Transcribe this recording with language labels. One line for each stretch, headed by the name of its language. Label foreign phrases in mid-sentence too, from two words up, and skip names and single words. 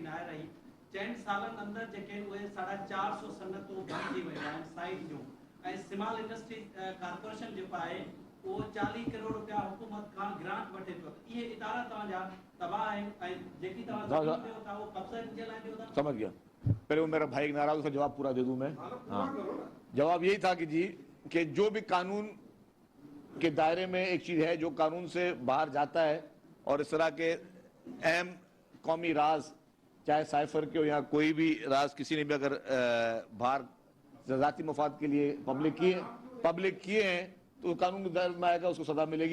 Sindhi: नाहे रही 4 सालन अंदर जेके उहे 450 सनतूं बंदि थी वयूं आहिनि साइट जूं, ऐं स्मॉल इंडस्ट्री कारपोरेशन जेको आहे वो 40 करोड़ रुपया हुकूमत खां ग्रांट वठे थो. इहे इदारा तव्हांजा तबाह आहिनि ऐं जेकी तव्हां ॾियो था वो कब्ज़े जे लाइ ॾियो था.
Urdu: سمجھ گیا. پہلے وہ میرا بھائی ناراض، اس کا جواب پورا دے دوں میں۔ ہاں، جواب یہی تھا کہ جی کہ جو بھی قانون کے دائرے میں ایک چیز ہے جو قانون سے باہر جاتا ہے اور اس طرح کے اہم قومی راز، چاہے سائفر کے ہو یا کوئی بھی راز کسی نے بھی اگر باہر ذاتی مفاد کے لیے پبلک کیے ہیں تو قانون کے دائرے میں آئے گا، اس کو سزا ملے گی.